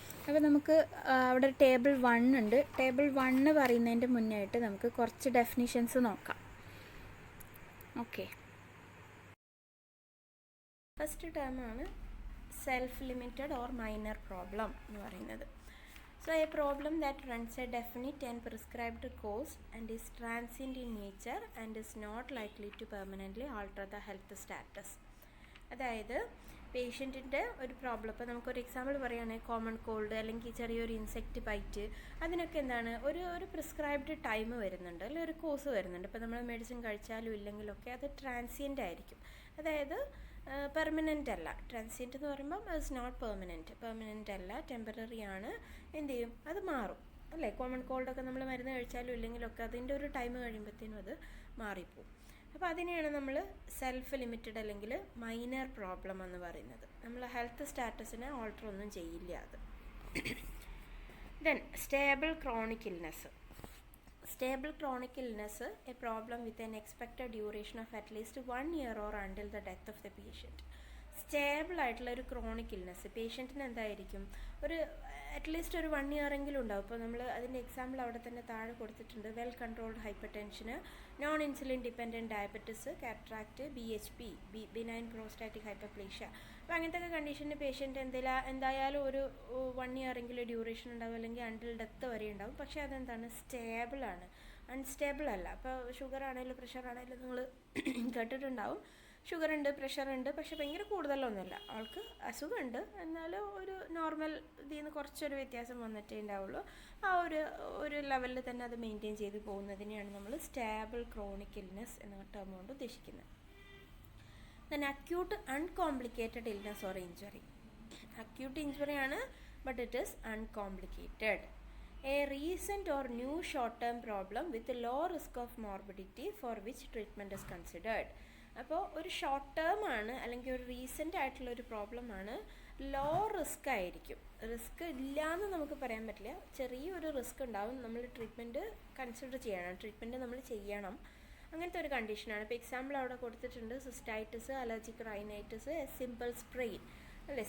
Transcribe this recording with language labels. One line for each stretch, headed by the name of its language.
Malayalam: അപ്പോൾ നമുക്ക് അവിടെ ടേബിൾ 1 ഉണ്ട്. ടേബിൾ 1 പറയുന്നതിൻ്റെ മുന്നേ ആയിട്ട് നമുക്ക് കുറച്ച് ഡെഫിനിഷൻസ് നോക്കാം. Okay, first ടേമാണ് self limited or minor problem എന്ന് പറയുന്നത്.
English: So a problem that runs a definite and prescribed course and is transient in nature and is not likely to permanently alter the health status.
Malayalam: അതായത് പേഷ്യൻറ്റിൻ്റെ ഒരു problem, ഇപ്പോൾ നമുക്കൊരു example പറയുകയാണെങ്കിൽ common called അല്ലെങ്കിൽ ചെറിയൊരു insect byte, അതിനൊക്കെ എന്താണ് ഒരു പ്രിസ്ക്രൈബ്ഡ് ടൈം വരുന്നുണ്ട്, അല്ലെങ്കിൽ ഒരു കോഴ്സ് വരുന്നുണ്ട്. ഇപ്പോൾ നമ്മൾ മെഡിസിൻ കഴിച്ചാലും ഇല്ലെങ്കിലൊക്കെ അത് ട്രാൻസിയൻ്റ് ആയിരിക്കും, അതായത് പെർമനൻ്റ് അല്ല. ട്രാൻസിയൻ്റ് എന്ന് പറയുമ്പം
English: it's not permanent
Malayalam: അല്ല, ടെമ്പററി ആണ്. എന്ത് ചെയ്യും, അത് മാറും അല്ലേ. കോമൺ കോൾഡൊക്കെ നമ്മൾ മരുന്ന് കഴിച്ചാലും ഇല്ലെങ്കിലൊക്കെ അതിൻ്റെ ഒരു ടൈം കഴിയുമ്പോഴത്തേനും അത് മാറിപ്പോവും. അപ്പോൾ അതിനെയാണ് നമ്മൾ സെൽഫ് ലിമിറ്റഡ് അല്ലെങ്കിൽ മൈനർ പ്രോബ്ലം എന്ന് പറയുന്നത്. നമ്മൾ ഹെൽത്ത് സ്റ്റാറ്റസിനെ ഓൾട്ടർ ഒന്നും ചെയ്യില്ല അത്.
English: Then stable chronic illness. Stable chronic illness, a problem with an expected duration of at least 1 year or until the death of the patient.
Malayalam: Stable ആയിട്ടുള്ള ഒരു chronic illness പേഷ്യൻറ്റിന് എന്തായിരിക്കും, ഒരു അറ്റ്ലീസ്റ്റ് ഒരു 1 year എങ്കിലും ഉണ്ടാവും. ഇപ്പോൾ നമ്മൾ അതിൻ്റെ എക്സാമ്പിൾ അവിടെ തന്നെ താഴെ കൊടുത്തിട്ടുണ്ട്. Well controlled hyper ടെൻഷന്, non insulin dependent diabetes, cataract, BHP, benign prostatic hyperplasia. അപ്പോൾ അങ്ങനത്തെ കണ്ടീഷന് പേഷ്യൻറ്റ് എന്തായാലും ഒരു 1 year എങ്കിലും ഡ്യൂറേഷൻ ഉണ്ടാവും, അല്ലെങ്കിൽ അണ്ടിൽ ഡെത്ത് വരെ ഉണ്ടാവും. പക്ഷേ അതെന്താണ്, സ്റ്റേബിളാണ്, അൺസ്റ്റേബിൾ അല്ല. അപ്പോൾ ഷുഗർ ആണെങ്കിലും പ്രഷർ ആണെങ്കിലും നിങ്ങൾ കേട്ടിട്ടുണ്ടാവും. ഷുഗർ ഉണ്ട്, പ്രഷർ ഉണ്ട്, പക്ഷെ ഭയങ്കര കൂടുതലൊന്നുമില്ല, ആൾക്ക് അസുഖമുണ്ട്, എന്നാലും ഒരു നോർമൽ ഇതിൽ നിന്ന് കുറച്ചൊരു വ്യത്യാസം വന്നിട്ടേ ഉണ്ടാവുള്ളൂ. ആ ഒരു ലെവലിൽ തന്നെ അത് മെയിൻറ്റെയിൻ ചെയ്ത് പോകുന്നതിനെയാണ് നമ്മൾ സ്റ്റേബിൾ ക്രോണിക് ഇൽനെസ് എന്ന ടേം കൊണ്ട് ഉദ്ദേശിക്കുന്നത്.
English: Then acute uncomplicated illness or injury. Acute injury ആണ്, but it is uncomplicated. A recent or new short-term problem with a low risk of morbidity for which treatment is considered.
Malayalam: അപ്പോൾ ഒരു short term ആണ്, അല്ലെങ്കിൽ ഒരു recent ആയിട്ടുള്ളൊരു പ്രോബ്ലമാണ്, low risk ആയിരിക്കും. Risk ഇല്ലയെന്ന് നമുക്ക് പറയാൻ പറ്റില്ല, ചെറിയൊരു റിസ്ക് ഉണ്ടാവും. നമ്മൾ ട്രീറ്റ്മെൻറ്റ് കൺസിഡർ ചെയ്യണം, ട്രീറ്റ്മെൻറ്റ് നമ്മൾ ചെയ്യണം, അങ്ങനത്തെ ഒരു കണ്ടീഷനാണ്. ഇപ്പോൾ എക്സാമ്പിൾ അവിടെ കൊടുത്തിട്ടുണ്ട്, cystitis, allergic rhinitis, simple sprain അല്ലേ.